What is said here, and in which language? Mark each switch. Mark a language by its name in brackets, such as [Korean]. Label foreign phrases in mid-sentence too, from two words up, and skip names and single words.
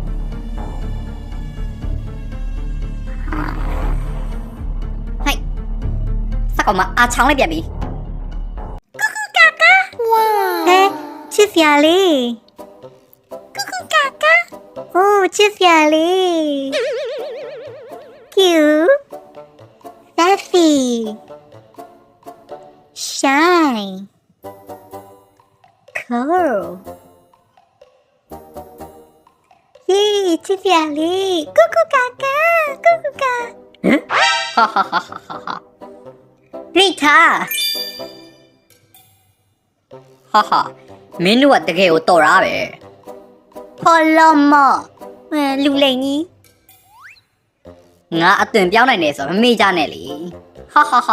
[Burmese] ကောင်မအားချောင်းလိုက်ပြန်ပြီကူကူကာကာဝါဟဲ့ချစ်စရာလေးကူကူကာကာအိုးချစ်စရာလေး [English] cute sassy shy cool [Burmese] ယေးချစ်စရာလေးကူကူကာကာဟမ် ဟာရိတာဟာမင်းတို့ကတကယ်ကိုတော်တာပဲဖော်လော်မလူလိန်ကြီးငါအသွင်ပြောင်းနိုင်တယ်ဆိုမမေ့ကြနဲ့လေဟာ